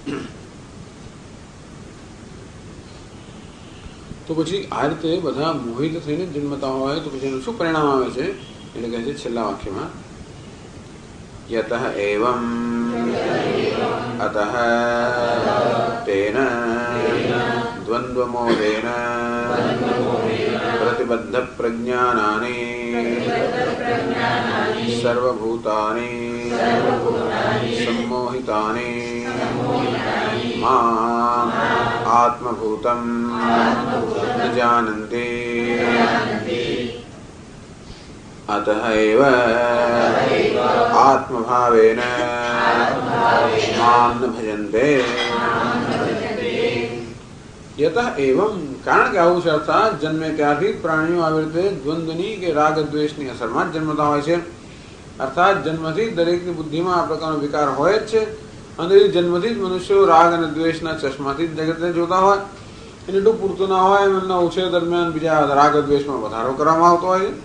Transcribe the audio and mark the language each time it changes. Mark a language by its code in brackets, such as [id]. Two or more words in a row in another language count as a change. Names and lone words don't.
[gu] તો પછી આ રીતે બધા મોહિત થઈને જન્મતા હોય તો પછી એનું શું પરિણામ આવે છે એટલે કહે છે છેલ્લા વાક્યમાં [sa] यतः एवं अतः तेन द्वंद्वमोहेन प्रतिबद्ध प्रज्ञानानी સર્વભૂતાની सम्मोहितानि माम् आत्मभूतं न जानन्ति अतः एव आत्मभावेन मां न भजन्ते. यतः एवं [gu] કારણ કે આવું છે અર્થાત જન્મે ત્યારથી પ્રાણીઓ આવી રીતે દ્વંદ્વની કે રાગ દ્વેષની અસરમાં જ જન્મતા હોય છે. અર્થાત જન્મથી દરેકની બુદ્ધિમાં આ પ્રકારનો વિકાર હોય જ છે અને જન્મથી જ મનુષ્યો રાગ અને દ્વેષના ચશ્માથી જ જગતને જોતા હોય. એને એટલું પૂરતું ના હોય એમ એમના ઉછેર દરમિયાન બીજા રાગ દ્વેષમાં વધારો કરવામાં આવતો હોય છે.